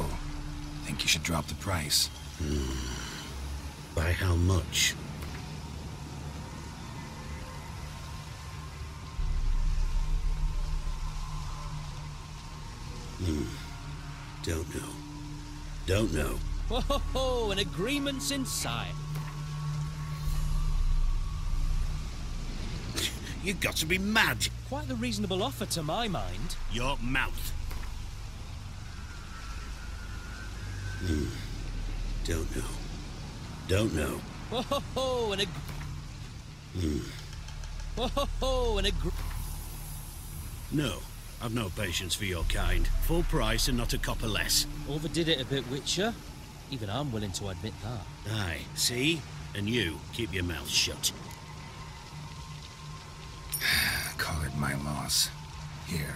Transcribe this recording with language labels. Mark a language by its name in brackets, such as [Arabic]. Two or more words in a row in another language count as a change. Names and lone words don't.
[English] Think you should drop the price? By how much? Don't know. Don't know. Ho ho ho! An agreement's in sight. You've got to be mad. Quite the reasonable offer to my mind. Your mouth. Don't know. Don't know. Ho ho ho! An Ho ho ho! An No, I've no patience for your kind. Full price and not a copper less. Overdid it a bit, Witcher. Even I'm willing to admit that. Aye, see? And you, keep your mouth shut. Call it my loss. Here.